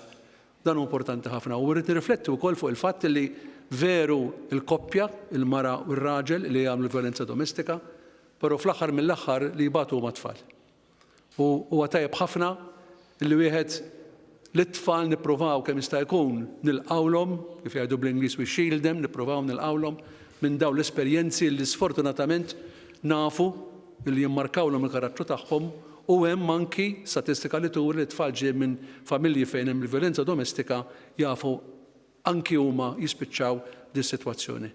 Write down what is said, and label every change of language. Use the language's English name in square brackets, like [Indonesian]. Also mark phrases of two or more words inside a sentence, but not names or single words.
[Maltese] Dan hu importanti ħafna u rrid nirrifletti wkoll fuq il-fatt li veru il-koppja, il-mara u r-raġel li jagħmlu violenza domestika, però fl-aħħar mill-aħħar li jibatu huma tfal. U tajjeb ħafna li wieħed l-tfal nippruvaw kemm jista' jkun nilqawlhom, kif jgħidu bl-Ingliż [English] we shield them, [Maltese] nippruvaw nilqawlhom minn dawn l-esperjenzi li sfortunatament nafu li jimmarkawlhom il-karattru tagħhom u hemm anki statistika li turi li tfal ġej minn familji fejn hemm il-vjolenza domestika jafu anki huma jispiċċaw dis-sitwazzjoni.